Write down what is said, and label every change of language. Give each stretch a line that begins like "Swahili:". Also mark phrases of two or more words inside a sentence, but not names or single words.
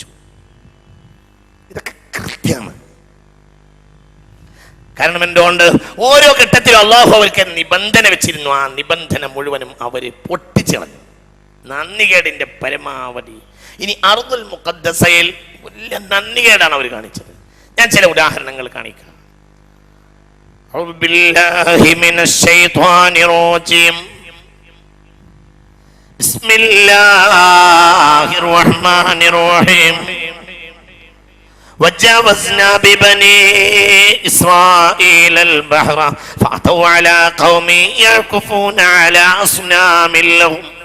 Malayalam: ഇതൊക്കെ കൃത്യമാണ്. കാരണം എന്തുകൊണ്ട്? ഓരോ ഘട്ടത്തിലും അള്ളാഹു അവർക്ക് നിബന്ധന വെച്ചിരുന്നു. ആ നിബന്ധന മുഴുവനും അവര് പൊട്ടിച്ചളഞ്ഞു. നന്ദികേടിന്റെ പരമാവധി. ഇനി അർദുൽ മുഖദ്ദസയിൽ വലിയ നന്ദികേടാണ് അവർ കാണിച്ചത്. ഞാൻ ചില ഉദാഹരണങ്ങൾ കാണിക്കാം.
Arabic: أعوذ بالله من الشيطان الرجيم بسم الله الرحمن الرحيم وجاوزنا ببني إسرائيل البحر فأتوا على قوم يعكفون على أصنام لهم